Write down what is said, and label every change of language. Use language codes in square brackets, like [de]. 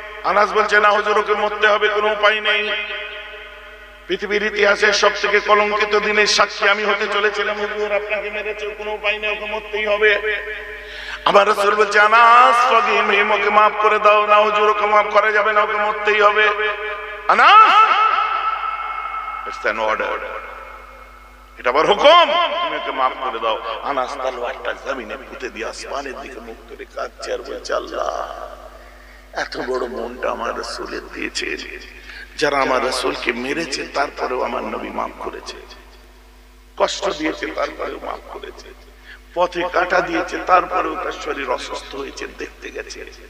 [bn] আনাস বলছে না হুজুর, ওকে মরতে হবে, কোনো উপায় নেই। পৃথিবীর ইতিহাসের সবথেকে কলঙ্কিত দিনের সাক্ষী আমি হতে চলেছিলাম। হুজুর আপনাকে মেরেছে, কোনো উপায় নেই, ওকে মরতেই হবে। আমার রাসূল বলছে আনাস [en] forgive him, [bn] ওকে মাফ করে দাও। না হুজুর, ওকে মাফ করা যাবে না, ওকে মরতেই হবে। [en] Anas, it's an order, [bn] এটা আবার হুকুম, তুমি ওকে মাফ করে দাও। আনাস তলোয়ারটা জমিনে পুঁতে দিয়ে আসমানের দিকে মুখ করে কাঁদছে আর বলছে, আল্লাহ এত বড় মনটা আমার রাসূলের দিয়েছে, যারা আমার রাসূলকে মেরেছে তারপরেও আমার নবী মাফ করেছে, কষ্ট দিয়েছে তারপরেও মাফ করেছে, পথে কাটা দিয়েছে তারপরেও তার শরীর অসুস্থ হয়েছে, দেখতে গেছে।